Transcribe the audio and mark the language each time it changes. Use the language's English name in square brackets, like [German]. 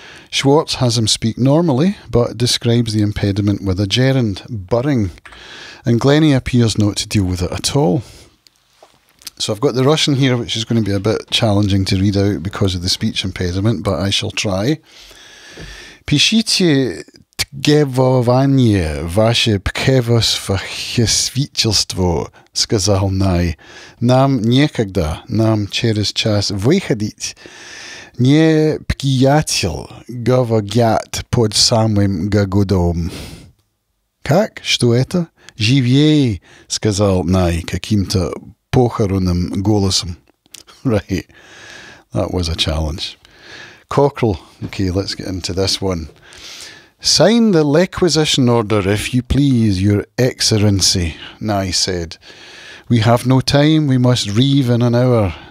[English] Schwartz has him speak normally, but describes the impediment with a gerund, burring, and Glennie appears not to deal with it at all. So I've got the Russian here, which is going to be a bit challenging to read out because of the speech impediment, but I shall try. [Russian] Пишите тгевование ваше превосвидетельство, сказал Най. Нам некогда, нам через час выходить. Не приятель, говорят под самым гогодом. Как? Что это? Живей, сказал Най каким-то похоронным голосом. [English] Right, that was a challenge. Cockerell. Okay, let's get into this one. Sign the requisition order, if you please, your excellency, Nye said. We have no time, we must reeve in an hour.